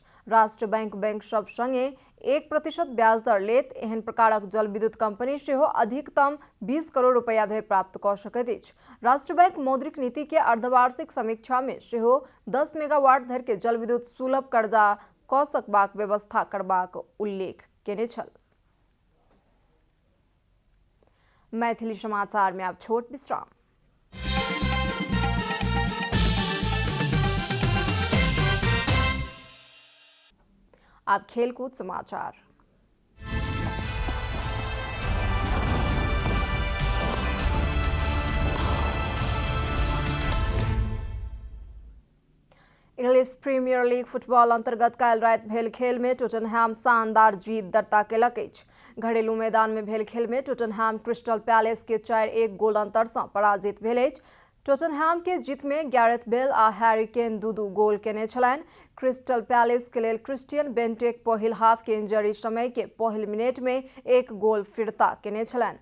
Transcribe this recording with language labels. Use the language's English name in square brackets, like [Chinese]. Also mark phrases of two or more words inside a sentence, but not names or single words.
[Maithili] राष्ट्र बैंक सब संगे 1% ब्याज दर लेत एहन प्रकारक जल विद्युत कंपनी सेहो अधिकतम 20 करोड़ रुपया धरि प्राप्त कऽ सकैत अछि। राष्ट्र बैंक मौद्रिक नीति के अर्धवार्षिक समीक्षा में सेहो 10 मेगावाट धरि के जल विद्युत सुलभ कर्जा कऽ सकबाक व्यवस्था करबाक उल्लेख केने छल। मैथिली समाचार में अब छोट विश्राम। अब खेलकूद समाचार। इंग्लिश प्रीमियर लीग फुटबॉल अंतर्गत काल्हि राति भेल खेल में टोटनहैम शानदार जीत दर्ता केलक अछि। घरेलू मैदान में भेल खेल में टोटनहैम क्रिस्टल पैलेस के 4-1 गोल अंतर सँ पराजित भेल अछि। टोटनहैम के जीत में गैरेथ बेल आ हैरी केन 2-2 गोल केने छलनि। क्रिस्टल पैलेस के लेल क्रिस्टियन बेंटेक पहिल हाफ के इंजरी समय के पहिल मिनट में 1 गोल फिरता केने छलनि।